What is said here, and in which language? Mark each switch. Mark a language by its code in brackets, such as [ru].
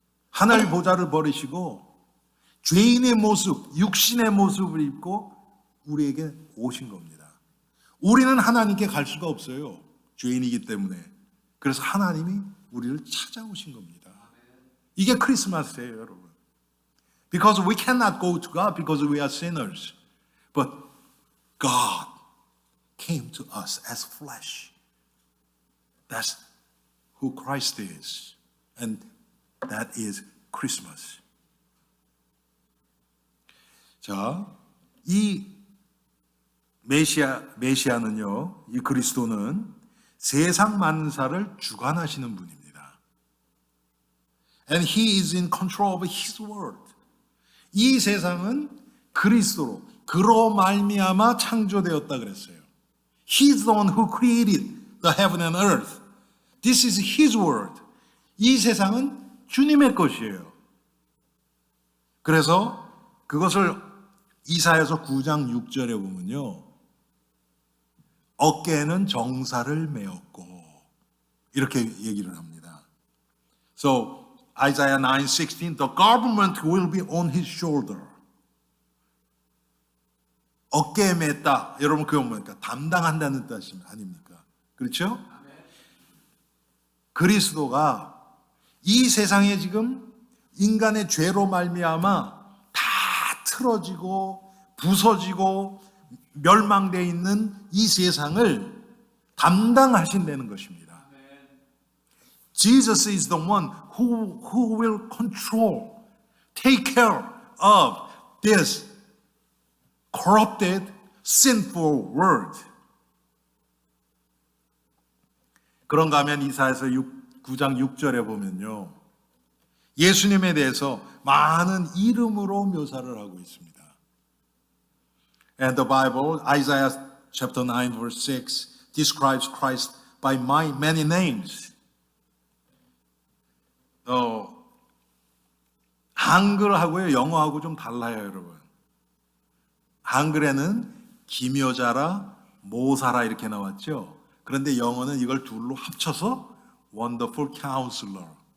[ko] 하늘 보좌를 버리시고 죄인의 모습, 육신의 모습을 입고 우리에게 오신 겁니다. 우리는 하나님께 갈 수가 없어요. 죄인이기 때문에. 그래서 하나님이 우리를 찾아오신 겁니다. 이게 크리스마스예요, 여러분. [en] Because we cannot go to God because we are sinners. But God came to us as flesh. That's who Christ is. And that is Christmas. [ko] 자, 이 메시아는요, 이 그리스도는 세상 만사를 주관하시는 분입니다. [en] And He is in control of His world. [ko] 이 세상은 그리스도로, 그로 말미암아 창조되었다 그랬어요. [en] He is the one who created the heaven and earth. This is His world. [ko] 이 세상은 주님의 것이에요. 그래서 그것을 이사야서 9장 6절에 보면요. 어깨에는 정사를 메었고 이렇게 얘기를 합니다. [en] So Isaiah 9:16, the government will be on his shoulder. [ko] 어깨에 맸다. 여러분 그거 뭡니까? 담당한다는 뜻이 아닙니까? 그렇죠? 그리스도가 이 세상에 지금 인간의 죄로 말미암아 다 틀어지고 부서지고 멸망되어 있는 이 세상을 담당하신다는 것입니다. [en] Jesus is the one who will control, take care of this corrupted, sinful world. [ko] 그런가 하면 이사야서 9장 6절에 보면요. 예수님에 대해서 많은 이름으로 묘사를 하고 있습니다. [en] And the Bible, Isaiah chapter 9 verse 6 describes Christ by many names. [ko] 한글하고요, 영어하고 좀 달라요, 여러분. 한글에는 기묘자라, 모사라 이렇게 나왔죠. 그런데 영어는 이걸 둘로 합쳐서 Wonderful Counselor.